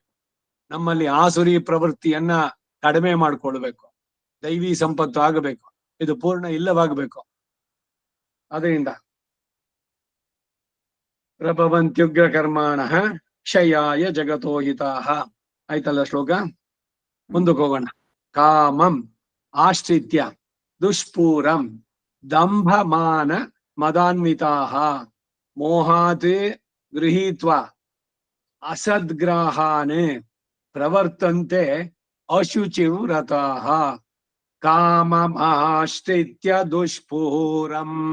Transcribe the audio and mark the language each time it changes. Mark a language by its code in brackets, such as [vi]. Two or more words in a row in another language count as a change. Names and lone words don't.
[kn] ನಮ್ಮಲ್ಲಿ ಆಸುರಿ ಪ್ರವೃತ್ತಿಯನ್ನ ಕಡಿಮೆ ಮಾಡ್ಕೊಳ್ಬೇಕು, ದೈವಿ ಸಂಪತ್ತು ಆಗಬೇಕು, ಇದು ಪೂರ್ಣ ಇಲ್ಲವಾಗಬೇಕು. [sa] ಅದರಿಂದ ಪ್ರಭವಂತ್ಯುಗ್ರ ಕರ್ಮಾಣ ಕ್ಷಯಾಯ ಜಗತೋ ಹಿತಾಃ. [kn] ಆಯ್ತಲ್ಲ ಶ್ಲೋಕ? ಮುಂದಕ್ಕೆ ಹೋಗೋಣ. [sa] ಕಾಮಂ ಆಶ್ರಿತ್ಯ ದುಷ್ಪೂರಂ ದಂಭಮಾನ ಮದಾನ್ವಿತಾಃ ಮೋಹಾತ್ ಗೃಹೀತ್ವಾ ಅಸದ್ಗ್ರಾಹಾನ್ ಪ್ರವರ್ತಂತೆ ಅಶುಚಿವ್ರತಾಃ ಕಾಮಮಾಶ್ರಿತ್ಯ ದುಷ್ಪೂರಂ.